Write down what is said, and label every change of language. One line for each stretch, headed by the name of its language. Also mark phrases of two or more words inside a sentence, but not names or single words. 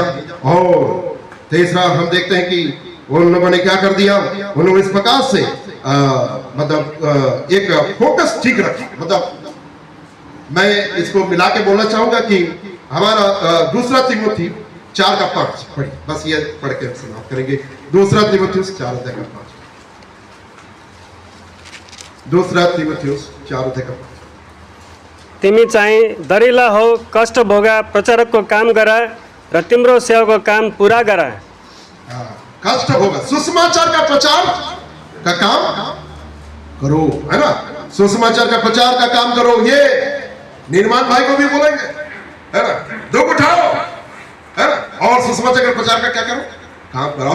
Hindi: और तीसरा हम देखते हैं कि उन लोगों ने क्या कर दिया, उन लोगों ने इस प्रकार से एक फोकस ठीक रखा। मतलब मैं इसको मिला के बोलना चाहूंगा कि हमारा दूसरा तिमोथी 4:5 पढ़िए, बस ये पढ़ के समाप्त करेंगे। दूसरा तिमोथियुस 4:5, दूसरा तिमोथियुस 4:5।
Nepali: तिमी चाहिँ दरिला हो, कष्ट भोगा, प्रचारकको काम गर र तिम्रो सेवाको काम पुरा गर।
Hindi: कष्ट होगा, सुसमाचार का प्रचार का काम करो, है ना। सुसमाचार का प्रचार का काम करो। ये निर्माण भाई को भी बोलेंगे, है ना, दुख उठाओ, है ना, और सुसमाचार का प्रचार का क्या करो, काम करो।